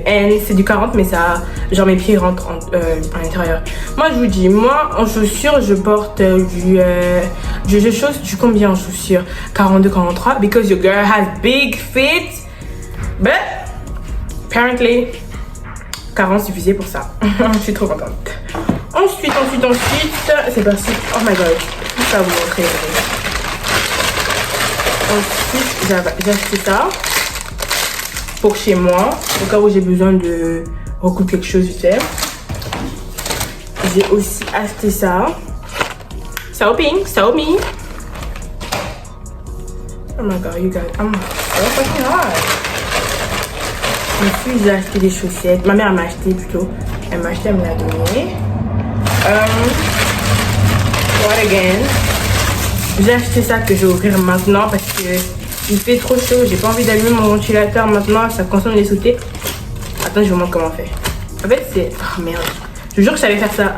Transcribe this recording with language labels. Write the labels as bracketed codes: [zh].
[en] And [fr] c'est du 40, mais ça, genre mes pieds rentrent à l'intérieur. Moi, je vous dis, moi, en chaussures, je porte je chausse du combien en chaussures? 42, 43. [en] Because your girl has big feet. But, apparently, [fr] 40 suffisait pour ça. Je suis trop contente. Ensuite, c'est parti. [en] Oh my god, [fr] je vais vous montrer. Ensuite, j'ai acheté ça pour chez moi, au cas où j'ai besoin de recoudre quelque chose vite fait. J'ai aussi acheté ça. [en] So pink, so me. Oh my god, you guys, I'm so fucking hot. [fr] Ensuite, j'ai acheté des chaussettes. Ma mère m'a acheté plutôt. Elle m'a acheté, elle me l'a donné. [en] What again? [fr] J'ai acheté ça que je vais ouvrir maintenant parce que il fait trop chaud. J'ai pas envie d'allumer mon ventilateur maintenant. Ça consomme les sautés. Attends, je vous montre comment on fait. En fait, c'est... Oh merde. Je vous jure que je savais faire ça.